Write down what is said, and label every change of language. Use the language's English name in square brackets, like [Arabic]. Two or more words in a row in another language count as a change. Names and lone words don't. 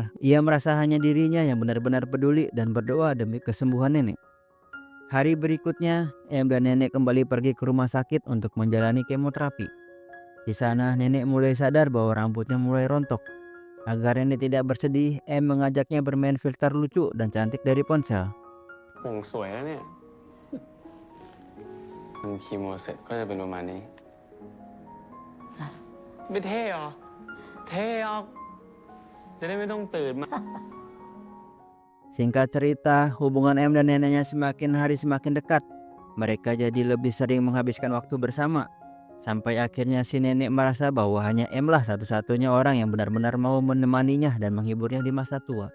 [Indonesian] Ia merasa hanya dirinya yang benar-benar peduli dan berdoa demi kesembuhan nenek. Hari berikutnya, M dan nenek kembali pergi ke rumah sakit untuk menjalani kemoterapi. Di sana, nenek mulai sadar bahwa rambutnya mulai rontok. Agar nenek tidak bersedih, M mengajaknya bermain filter lucu dan cantik dari ponsel. [Thai] ผมสวยแล้วเนี่ย มันคีโมเสร็จก็จะเป็นประมาณนี้ ไม่เท่หรอ เท่ออก จะได้ไม่ต้องตื่นมา [Indonesian] Singkat cerita, hubungan M dan neneknya semakin hari semakin dekat. Mereka jadi lebih sering menghabiskan waktu bersama. Sampai akhirnya si nenek merasa bahwa hanya M lah satu-satunya orang yang benar-benar mau menemaninya dan menghiburnya di masa tua.